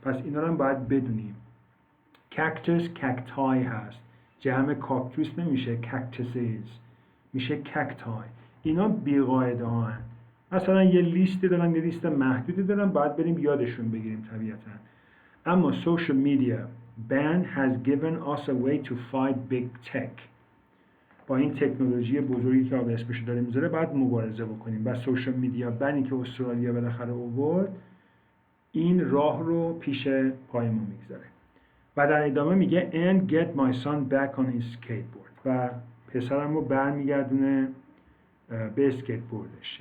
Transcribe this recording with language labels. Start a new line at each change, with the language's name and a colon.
Persian: پس اینا رو هم باید بدونیم. کاکتوس کاکتای هست، جمع کاکتوس نمیشه کاکتوسز، میشه کاکتای. اینا بیقاعده ها هستند. مثلا یه لیستی دارن، یه لیست محدودی دارن، باید بریم یادشون بگیریم طبیعتا.
English: اما social media ban has given us a way to fight big tech.
Persian: با این تکنولوژی بزرگی که آقا اسمش داره میذاره باید مبارزه بکنیم و سوشال میدیا بنی که استرالیا بالاخره آورد این راه رو پیش پای ما میگذاره. و در ادامه میگه
English: and get my son back on his skateboard
Persian: و پسرم رو برمیگردونه به اسکیتبوردش.